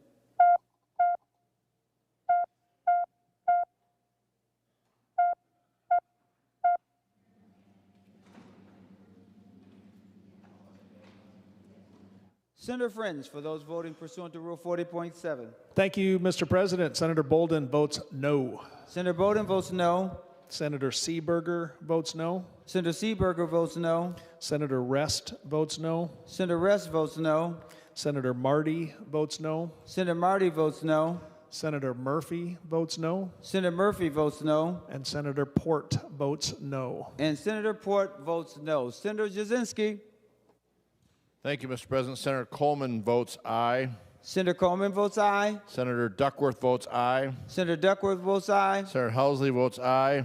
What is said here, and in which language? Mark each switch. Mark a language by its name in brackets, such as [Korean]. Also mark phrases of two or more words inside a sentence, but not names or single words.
[English] Senator Friends, for those voting pursuant to Rule 40.7. Thank you, Mr. President. Senator Bolden votes no. Senator Bolden votes no. Senator Seeberger votes no. Senator Seeberger votes no. Senator Rest votes no. Senator Rest votes no. Senator Marty votes no. Senator Marty votes no. Senator Murphy votes no. Senator Murphy votes no. And Senator Port votes no. And Senator Port votes no. Senator Jasinski. Thank you, Mr. President. Senator Coleman votes aye. Senator Coleman votes aye. Senator Duckworth votes aye. Senator Duckworth votes aye. Senator Housley votes aye.